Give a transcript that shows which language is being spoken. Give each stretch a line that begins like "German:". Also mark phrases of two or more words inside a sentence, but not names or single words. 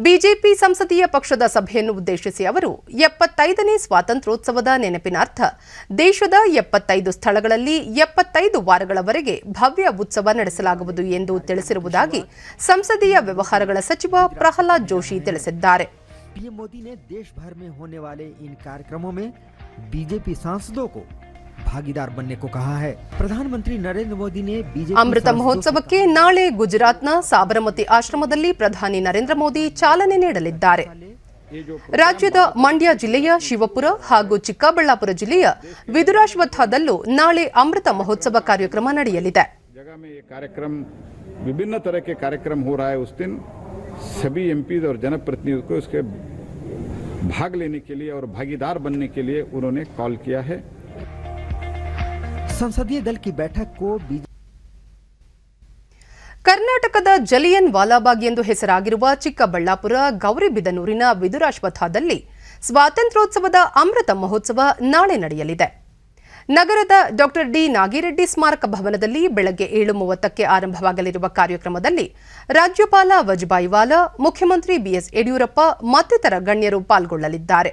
Kannada: ಬಿಜೆಪಿ ಸಂಸದೀಯ ಪಕ್ಷದ ಸಭೆಯನ್ನು ಉದ್ದೇಶಿಸಿ ಅವರು 75ನೇ ಸ್ವಾತಂತ್ರ್ಯೋತ್ಸವದ ನೆನಪಿನಾರ್ಥ ದೇಶದ 75 ಸ್ಥಳಗಳಲ್ಲಿ 75 ವಾರಗಳವರೆಗೆ ಭವ್ಯ ಉತ್ಸವ ನಡೆಸಲಾಗುವುದು ಎಂದು ತಿಳಿಸಿರುವುದಾಗಿ ಸಂಸದೀಯ ವ್ಯವಹಾರಗಳ ಸಚಿವ ಪ್ರಹ್ಲಾದ್ ಜೋಶಿ ತಿಳಿಸಿದ್ದಾರೆ.
Hindi: पीएम मोदी ने देश भर में होने वाले इन कार्यक्रमों में बीजेपी सांसदों को भागीदार बनने को कहा है. प्रधानमंत्री नरेंद्र मोदी ने बीजेपी
Kannada: ಅಮೃತ ಮಹೋತ್ಸವಕ್ಕೆ ನಾಳೆ ಗುಜರಾತ್ನ ಸಾಬರಮತಿ ಆಶ್ರಮದಲ್ಲಿ ಪ್ರಧಾನಿ ನರೇಂದ್ರ ಮೋದಿ ಚಾಲನೆ ನೀಡಲಿದ್ದಾರೆ. ರಾಜ್ಯದ ಮಂಡ್ಯ ಜಿಲ್ಲೆಯ ಶಿವಪುರ ಹಾಗೂ ಚಿಕ್ಕಬಳ್ಳಾಪುರ ಜಿಲ್ಲೆಯ ವಿದುರಾಶ್ವತ್ಥದಲ್ಲೂ ನಾಳೆ ಅಮೃತ ಮಹೋತ್ಸವ ಕಾರ್ಯಕ್ರಮ ನಡೆಯಲಿದೆ.
Hindi: विभिन्न तरह के कार्यक्रम हो रहा है. उस दिन सभी एमपीज और जनप्रतिनिधियों को इसके भाग लेने के लिए और भागीदार बनने के लिए उन्होंने कॉल किया है. संसदीय दल की बैठक को
Kannada: ಕರ್ನಾಟಕದ ಜಲಿಯನ್ ವಾಲಾಬಾಗ್ ಎಂದು ಹೆಸರಾಗಿರುವ ಚಿಕ್ಕಬಳ್ಳಾಪುರ ಗೌರಿಬಿದನೂರಿನ ವಿದುರಾಶ್ವತ್ಥದಲ್ಲಿ ಸ್ವಾತಂತ್ರ್ಯೋತ್ಸವದ ಅಮೃತ ಮಹೋತ್ಸವ ನಾಳೆ ನಡೆಯಲಿದೆ. ನಗರದ ಡಾ ಡಿ ನಾಗಿರೆಡ್ಡಿ ಸ್ಮಾರಕ ಭವನದಲ್ಲಿ ಬೆಳಗ್ಗೆ 7:30ಕ್ಕೆ ಆರಂಭವಾಗಲಿರುವ ಕಾರ್ಯಕ್ರಮದಲ್ಲಿ ರಾಜ್ಯಪಾಲ ವಜುಭಾಯಿ ವಾಲಾ, ಮುಖ್ಯಮಂತ್ರಿ ಬಿಎಸ್ ಯಡಿಯೂರಪ್ಪ ಮತ್ತಿತರ ಗಣ್ಯರು ಪಾಲ್ಗೊಳ್ಳಲಿದ್ದಾರೆ.